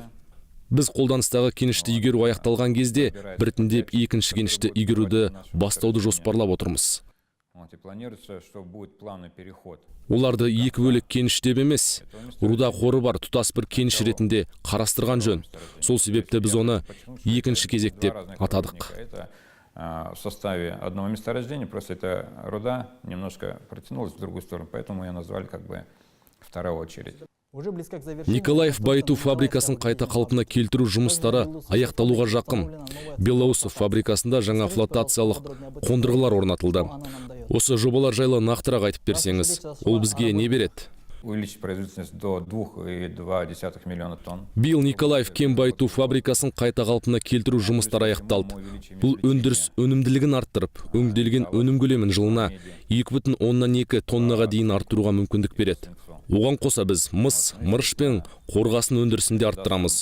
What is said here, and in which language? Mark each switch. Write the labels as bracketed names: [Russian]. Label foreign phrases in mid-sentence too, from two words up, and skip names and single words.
[Kazakh] Біз қолданыстағы кенішті игеру аяқталған кезде біртіндеп екінші кенішті игеруді бастауды жоспарлап отырмыз. Оларды екі бөлек кеніш деп емес, руда қоры бар тұтас бір кеніш ретінде қарастырған жөн. Сол себепті біз оны екінші кезек деп атадық. [Russian] В составе одного месторождения, просто эта руда немножко протянулась в другую сторону, поэтому ее назвали как бы вторая очередь. [Kazakh] Николаев байыту фабрикасын қайта қалпына келтіру жұмыстары аяқталуға жақын. Белоусов фабрикасында жаңа флотациялық қондырғылар орнатылды. Осы жобалар жайлы нақтырақ айтып берсеңіз, ол бізге не береді? [Russian] Увеличить производительность до 2,2 миллиона тонн. [Kazakh] Биыл Николаев кен байыту фабрикасын қайта қалпына келтіру жұмыстары аяқталды. Бұл өндіріс өнімділігін арттырып, өңделген өнім көлемін жылына 2,2 тоннаға дейін арттыруға мүмкіндік береді. Оған қоса біз мыс, мырыш пен қорғасын өндірісінде арттырамыз.